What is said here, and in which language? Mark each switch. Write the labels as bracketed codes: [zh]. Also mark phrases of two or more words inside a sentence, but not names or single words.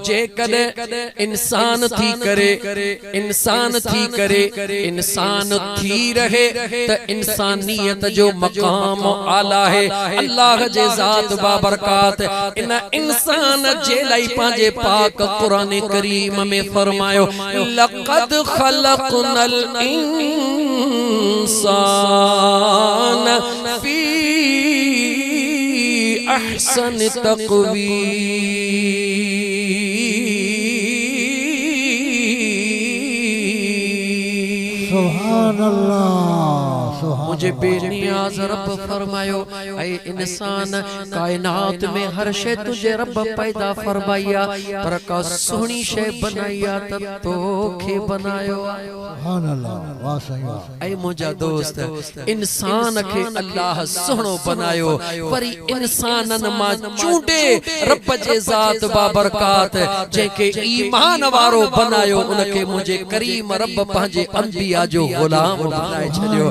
[sd] जेकॾहिं इंसान थी करे इंसान थी रहे त इंसानियत जो मक़ाम आला है। अल्लाह जे ज़ात बाबरकात इन इंसान जे लाइ पंहिंजे पाक क़ुरान करीम में फरमायो, [ar] لقد خلقنا الإنسان في أحسن تقويم. سبحان الله. [sd] मुझे बेनियाज रब फरमायो, ऐ इंसान कायनात में हर शे तुझे रब पैदा फरमाया, पर का सोहनी शे बनाया त तोखे बनायो। [ar] سبحان الله, [sd] वाह साईं वाह। ऐ मुंहिंजा दोस्त, इंसान खे अल्लाह सोहणो बनायो, वरी इंसानन मां चूंडे रब जे ज़ात बाबरकात जेके ईमान वारो बनायो, उनखे मुझे करीम रब पंहिंजे अंबिया जो गुलाम बनाए छॾियो।